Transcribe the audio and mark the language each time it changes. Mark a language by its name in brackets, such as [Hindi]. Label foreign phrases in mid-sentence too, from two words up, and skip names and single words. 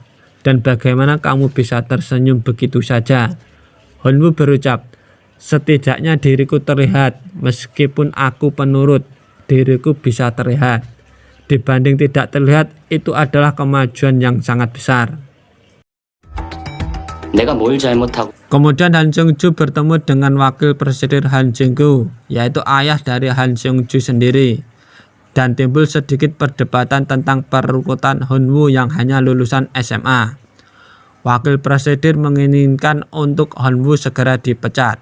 [Indonesian] Dan bagaimana kamu bisa tersenyum begitu saja? Hyun-woo berucap, setidaknya diriku terlihat, meskipun aku penurut, diriku bisa terlihat. Dibanding tidak terlihat, itu adalah kemajuan yang sangat besar. [Korean] 내가 뭘 잘못하고 [Indonesian] Kemudian Han Seung-ju bertemu dengan Wakil Presiden Han Jung-kyu, yaitu ayah dari Han Seung-ju sendiri. Dan timbul sedikit perdebatan tentang perekrutan Hyun-woo yang hanya lulusan SMA. Wakil Presiden menginginkan untuk Hyun-woo segera dipecat.